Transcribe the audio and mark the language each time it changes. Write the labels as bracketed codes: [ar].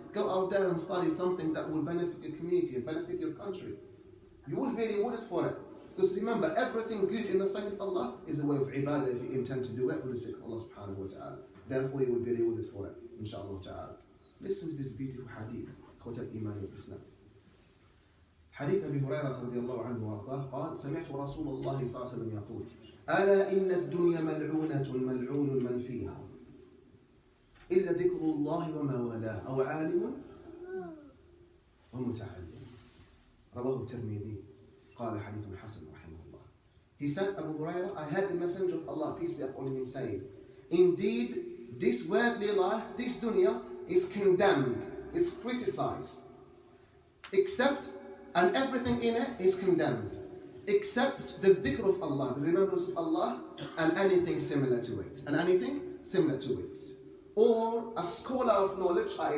[en] Go out there and study something that will benefit your community and benefit your country. You will be rewarded for it. Because remember, everything good in the sight of Allah is a way of ibadah if you intend to do it for the sake of Allah subhanahu wa ta'ala. Therefore, you will be rewarded for it, inshallah ta'ala. Listen to this beautiful hadith, Qawt al-Iman wal-Islam. [ar] حديث أبي هريرة رضي الله عنه وأرضاه قال سمعت رسول الله صلى الله عليه وسلم يقول ألا إن الدنيا ملعونة ملعون من فيها إلا ذكر الله وما والاه أو عالم ومتعلم رواه الترمذي قال حديث حسن رحمه الله. [en] He said, Abu Hurairah, I heard the Messenger of Allah, peace be upon him, saying, indeed, this worldly life, this dunya, is condemned, is criticized, except, and everything in it is condemned, except the dhikr of Allah, the remembrance of Allah, and anything similar to it, or a scholar of knowledge, i.e.